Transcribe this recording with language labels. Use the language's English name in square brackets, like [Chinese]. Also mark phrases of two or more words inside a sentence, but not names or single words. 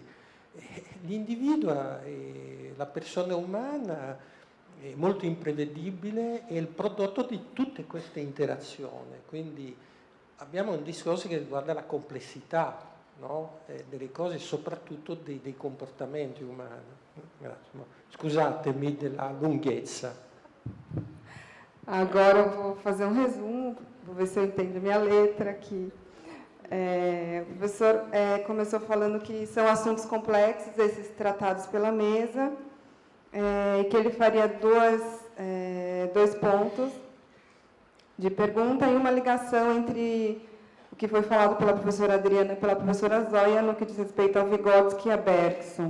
[Italian] L'individuo, la persona umana, è molto imprevedibile, è il prodotto di tutte queste interazioni. Quindi abbiamo un discorso che riguarda la complessità, no? Delle cose, soprattutto dei comportamenti umani. Grazie. Scusatemi della lunghezza. [Portuguese] Agora eu vou fazer um resumo, vou ver se eu entendo minha letra aqui. O professor começou falando que são assuntos complexos, esses tratados pela mesa, e que ele faria dois pontos de pergunta e uma ligação entre o que foi falado pela professora Adriana e pela professora Zóia no que diz respeito ao Vygotsky e a Bergson.